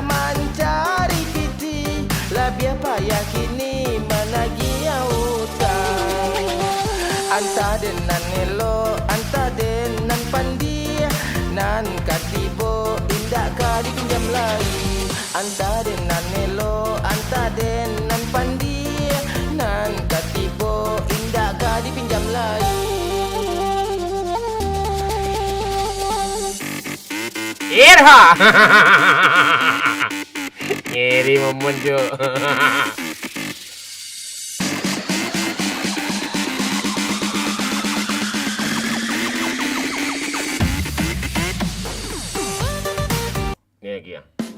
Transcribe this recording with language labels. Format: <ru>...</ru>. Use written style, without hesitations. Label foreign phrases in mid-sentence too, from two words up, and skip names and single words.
<min>mencari piti lebih payah kini menagih utang anta denan elo anta denan pandi nan katibo indak ka dipinjam lagi anta denan elo anta denan pandi nan katibo indak ka dipinjam lagi Irha.</min> <id>Ngeri memuncul. Ini lagi ya.</id>